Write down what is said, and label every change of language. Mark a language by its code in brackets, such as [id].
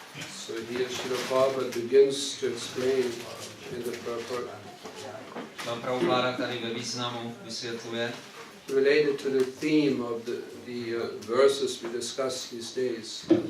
[en] So here Srila Prabhupada begins to explain in the purport [cs] Prabhupada tady ve významu vysvětluje [en] related to the theme of the verses we discuss these days.